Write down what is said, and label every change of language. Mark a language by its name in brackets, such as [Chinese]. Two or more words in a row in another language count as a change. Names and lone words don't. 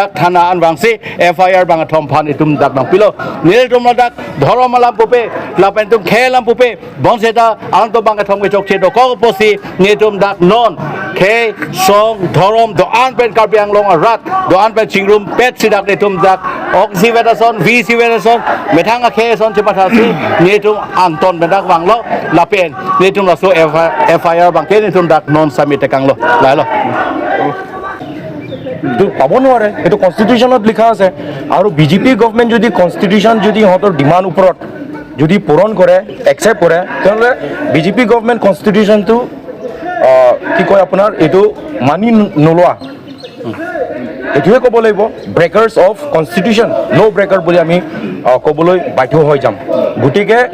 [Karbi] dak thana an wang si FIR bang thom phan itum dak nang pilo nil tum ladak dhoromalam pupe lapen tum khelam pupe bonseta ang to bang thom ke chok che do ko posi ni tum dak non khe song dhorom do an pen karbiang long arat do an pen chingrum pet sidak ni tum dak oxy verason vc verason methang a khe son chipatha si ni tum anton bedak wang lo lapen ni tum la so FIR bang ke ni tum dak non submit kang lo lai lo [Assamese] পাব নোৱাৰে এইটো কনষ্টিটিউশ্যনত লিখা আছে আৰু বিজেপি গভৰ্ণমেণ্ট যদি কনষ্টিটিউশ্যন যদি সিহঁতৰ ডিমাণ্ড ওপৰত যদি পূৰণ কৰে একচেপ্ট কৰে তেনেহ'লে বিজেপি গভৰ্ণমেণ্ট কনষ্টিটিউশ্যনটো কি কয় আপোনাৰ এইটো মানি নোলোৱা এইটোৱে ক'ব লাগিব [English] breakers of constitution no breaker [Assamese] বুলি আমি ক'বলৈ বাধ্য হৈ যাম গতিকে